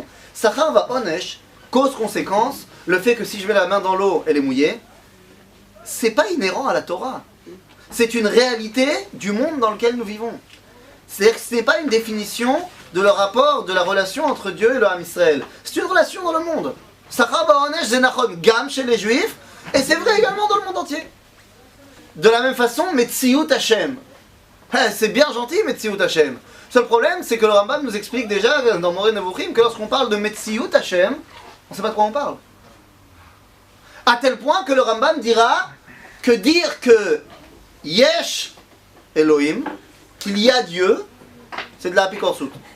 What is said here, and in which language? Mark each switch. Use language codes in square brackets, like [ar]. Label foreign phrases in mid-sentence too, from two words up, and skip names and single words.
[he] שכר ועונש, [fr] cause-conséquence, le fait que si je mets la main dans l'eau, elle est mouillée, c'est pas inhérent à la Torah. C'est une réalité du monde dans lequel nous vivons. C'est-à-dire que ce n'est pas une définition de le rapport, de la relation entre Dieu et le Ham Israël. C'est une relation dans le monde. [he] שכר ועונש זה נכון גם [fr] chez les Juifs, et c'est vrai également dans le monde entier. De la même façon, [he] מציאות השם. [fr] C'est bien gentil, [he] מציאות השם. [fr] Seul problème, c'est que le Rambam nous explique déjà dans Moreh Nevuchim que lorsqu'on parle de [he] מציאות השם, [fr] on ne sait pas de quoi on parle. À tel point que le Rambam dira que dire que [he] יש אלוהים, [fr] qu'il y a Dieu, c'est de la Apikorsut.